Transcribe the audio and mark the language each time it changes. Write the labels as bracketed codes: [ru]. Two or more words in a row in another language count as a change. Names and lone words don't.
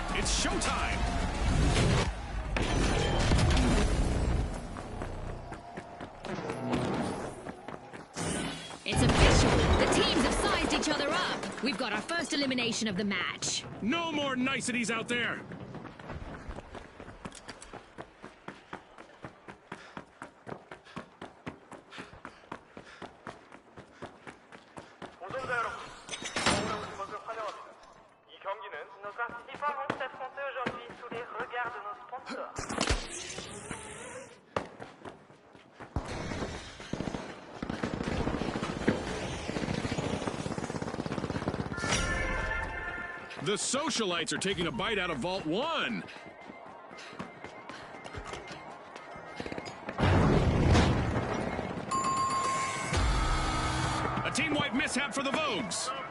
[en] It's showtime. It's official. The teams have sized each other up. We've got our first elimination of the match. No more niceties out there. [ko] 도전자 여러분, 오늘 오신 것을 환영합니다. 이 경기는 [fr] nos participants vont s'affronter aujourd'hui sous les regards de nos sponsors. [en] The Socialites are taking a bite out of Vault 1. A team-wide mishap for the Vogues.